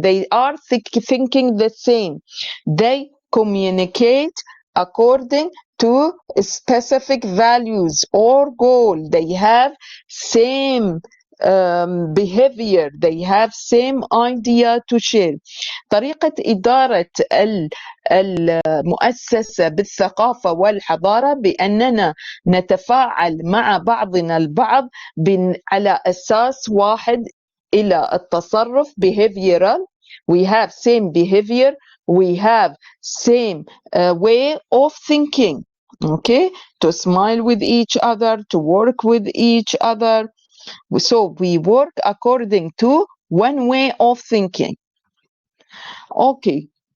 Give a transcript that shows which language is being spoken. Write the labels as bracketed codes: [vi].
[en] They are thinking the same. They communicate according to specific values or goal. They have same behavior. They have same idea to share. [ar] طريقة إدارة المؤسسة بالثقافة والحضارة بأننا نتفاعل مع بعضنا البعض على أساس واحد إلى التصرف behavioral. [en] We have same behavior. We have same way of thinking. Okay, to smile with each other, to work with each other. So we work according to one way of thinking. Okay.